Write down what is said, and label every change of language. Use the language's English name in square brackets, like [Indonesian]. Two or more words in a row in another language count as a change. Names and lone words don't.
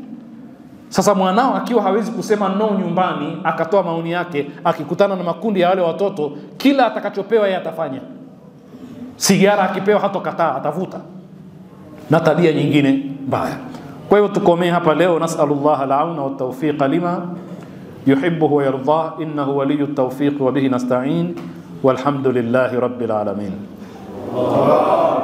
[Swahili] Sasa mwanao akiwa hawezi kusema no nyumbani, akatoa maoni yake, akikutana na makundi ya wale watoto, kila atakachopewa yeye atafanya. Sigara akipewa hatokataa, atavuta. Na tabia nyingine mbaya. Kwa hiyo tukomee hapa leo. [Arabic] نسأل الله العون والتوفيق لما يحب ويرضى إنه ولي التوفيق وبه نستعين والحمد لله رب العالمين.